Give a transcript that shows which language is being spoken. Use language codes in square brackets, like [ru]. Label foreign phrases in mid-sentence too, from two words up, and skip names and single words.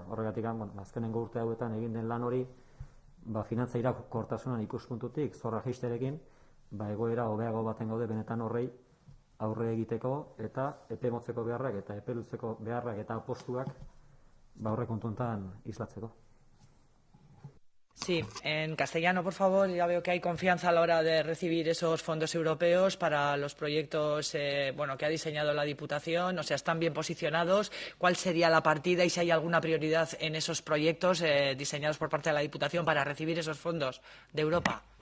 [eu] Horregatik, azkenengo urte hauetan egin den lan hori, finantza irakortasunan ikuspuntutik zorra jaisterekin, egoera hobeago baten gaude benetan horrei aurre egiteko eta epe motzeko beharrak eta epe luzeko beharrak eta apostuak aurrekontuetan islatzeko. [es] Sí, en castellano, por favor. Ya veo que hay confianza a la hora de recibir esos fondos europeos para los proyectos que ha diseñado la Diputación. O sea, están bien posicionados. ¿Cuál sería la partida y si hay alguna prioridad en esos proyectos diseñados por parte de la Diputación para recibir esos fondos de Europa?